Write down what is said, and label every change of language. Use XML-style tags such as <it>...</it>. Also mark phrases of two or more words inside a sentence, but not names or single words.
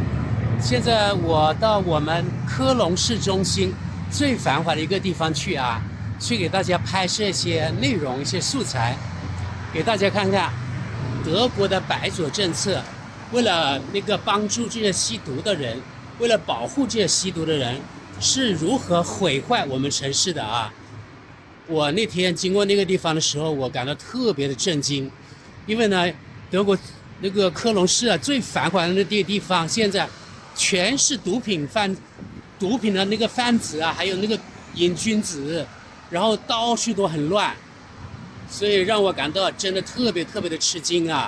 <zh>現在我到我們科隆市中心最繁華的一個地方去啊，去給大家拍攝一些內容、一些素材，給大家看看德國的白左政策，為了幫助這些吸毒的人，為了保護這些吸毒的人，是如何毀壞我們城市的啊！我那天經過那個地方的時候，我感到特別的震驚，因為呢，德國科隆市啊，最繁華的那個地方，現在全是毒品的那個贩子啊，還有那個瘾君子，然後到處都很亂，所以讓我感到真的特別特別的吃驚啊！</zh>